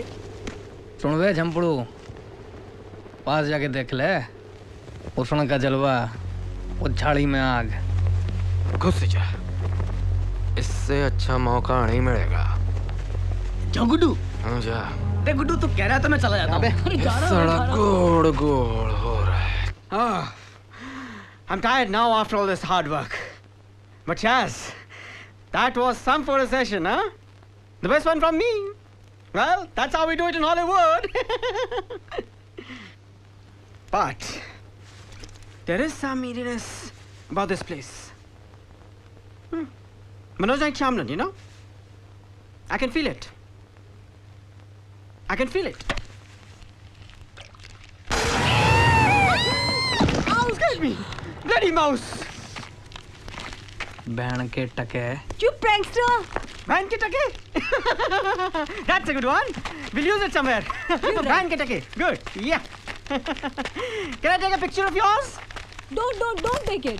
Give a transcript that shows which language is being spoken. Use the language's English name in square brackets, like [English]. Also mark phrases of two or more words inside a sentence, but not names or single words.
[Hindi] सुन वे झंपड़ू, पास जाके देख ले उष्ण का जलवा, वो झाड़ी में आग। घुस जा, इससे अच्छा मौका नहीं मिलेगा। जा गुड्डू। हाँ जा। देख गुड्डू, तू कह रहा है तो मैं चला जाता हूँ। सड़क गोड़ गोड़ हो रहा है। [English] I'm tired now after all this hard work. But yes, that was some photo session, huh? The best one from me. Well, that's how we do it in Hollywood. But there is some eeriness about this place. Manoj Naik Shyamalan, you know? I can feel it. I can feel it. Ow, excuse me. Bloody mouse. [Hindi] बहन के टके. चुप prankster. बहन के टके. [English] That's a good one. We'll use it somewhere. [Hindi] बहन के टके. [English] Good. Yeah. Can I take a picture of yours? Don't take it.